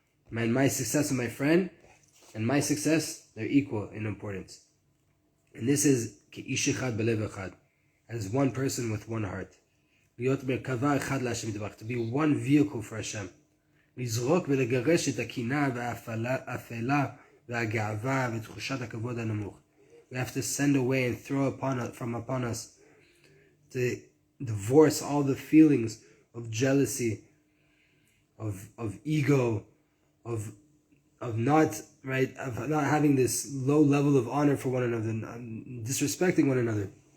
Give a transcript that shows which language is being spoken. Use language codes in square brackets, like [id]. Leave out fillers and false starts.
[en] And my success of my friend and my success, they're equal in importance. And this is [he] Ish Echad Belev Echad, [en] as one person with one heart. To be one vehicle for Hashem. [he] לזרוק ולגרש את הקנאה והאפלה והגאווה ותחושת הכבוד הנמוך. [en] We have to send away and throw from upon us, to divorce all the feelings of jealousy, of ego, of not having this low level of honor for one another, disrespecting one another.